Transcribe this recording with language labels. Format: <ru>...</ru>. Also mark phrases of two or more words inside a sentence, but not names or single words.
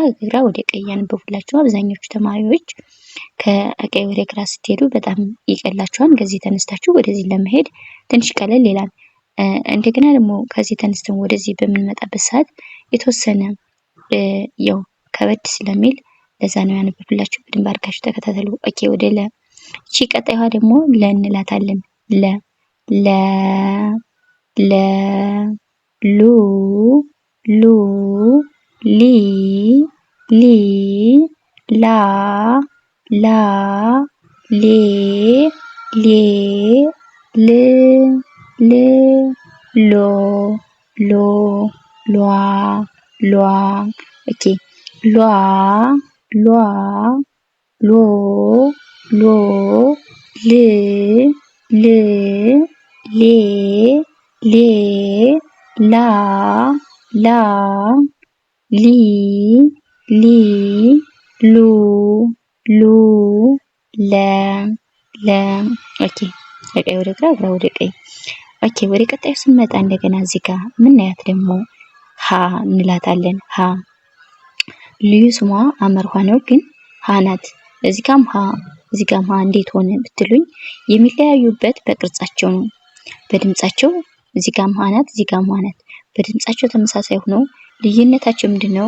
<am>ከግራ ወደ ቀይ ያነበቡላችሁ አብዛኞቹ ተማሪዎች ከቀይ ወደ ግራ ስትሄዱ በጣም ይቀላችኋል። ከዚህ ተነስታችሁ ወደዚህ ለመሄድ ትንሽ ቀለል ይላል። እንደገና ደግሞ ከዚህ ተነስተን ወደዚህ በምንመጣበት ሰዓት የተወሰነ ያው ከበድ ስለሚል ለዛ ነው ያነበብላችሁ። በደንብ አድርጋችሁ ተከታተሉ። ኦኬ፣ ወደ ለ። እቺ ቀጣይዋ ደግሞ ለ እንላታለን። ለ ለ ለ ሉ ሉ ሊ ሊ ላ ላ ሌ ሌ ል ል ሎ ሎ ሏ ሏ። ኦኬ፣ ሏ ሏ ሎ ሎ ል ል ሌ ሌ ላ ላ ሊ ሊ ሉ ሉ ለ ለ። ኦኬ፣ ከቀይ ወደ ግራ ግራ ወደ ቀይ። ኦኬ፣ ወደ ቀጣዩ ስንመጣ እንደገና እዚህ ጋር ምናያት ደግሞ ሀ እንላታለን። ሀ ልዩ ስሟ አመርኋ ነው፣ ግን ሀ ናት። እዚህ ጋም ሀ እዚህ ጋም ሀ እንዴት ሆነ ብትሉኝ የሚለያዩበት በቅርጻቸው ነው። በድምጻቸው እዚህ ጋም ሀ ናት፣ እዚህ ጋም ሀ ናት። በድምጻቸው ተመሳሳይ ሆኖ ልዩነታቸው ምንድነው?</am>